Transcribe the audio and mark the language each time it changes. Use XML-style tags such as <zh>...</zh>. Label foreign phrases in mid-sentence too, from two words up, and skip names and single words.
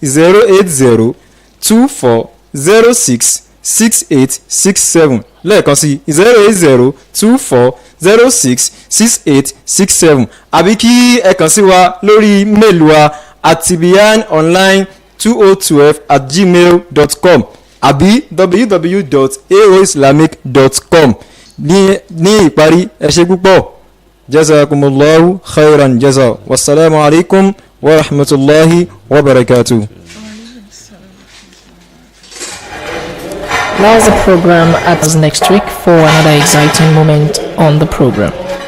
<yo>08024066867 lẹ́ẹ̀kan sí 08024066867 àbí kí ẹ kàn sí wa lórí mail wa atibiyanonline2012@gmail.com àbí www.aoislamic.com ní ìparí ẹ ṣé púpọ̀</yo> <ar>جزاكم الله خيرا جزا والسلام عليكم ورحمة الله وبركاته.</ar> <en>That's the program at us next week for another exciting moment on the program.</en>